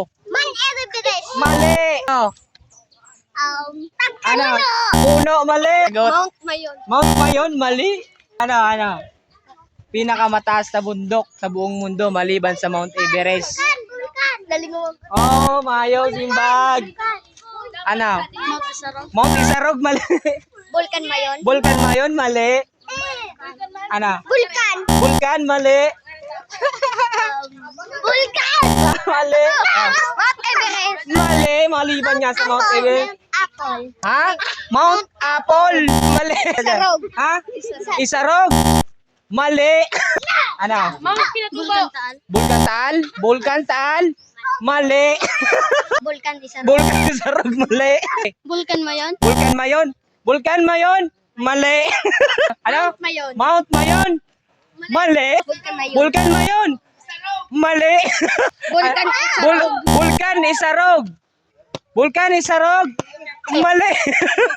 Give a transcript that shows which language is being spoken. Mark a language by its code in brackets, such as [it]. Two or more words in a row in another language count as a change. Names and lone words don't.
[tl] Mount Everest. Mali! Ano? Ano? Puno, mali! Mount Mayon. Mount Mayon, mali! Ano? Pinakamataas na bundok sa buong mundo maliban sa Mount Everest. Vulkan. Galing mo. Oh, [bik] mayo, simbag! Ano? [tl] Mount Isarog. Mount Isarog, mali! Vulkan Mayon. Vulcan Mayon, mali! Ano? Vulkan. Vulcan, mali! Vulkan. Mali! Ah, Mount Everest. mali! Maliban nga sa Mount Everest. Apple. Ha? Mount Apple! Mali! Isarog. Ha? Isarog! Mali! Ano? Vulkan Taal. Vulcan Taal? Vulcan Taal? Mali! Vulkan Isarog. Vulcan Isarog, mali! Vulkan Mayon. Vulcan Mayon? Vulcan Mayon? Mali! Ano? Mayon. Mount Mayon? Mali! Vulkan Mayon. Vulcan Mayon? Mali! Vulkan Isarog. Vulcan Isarog? Vulcan Isarog? Mali!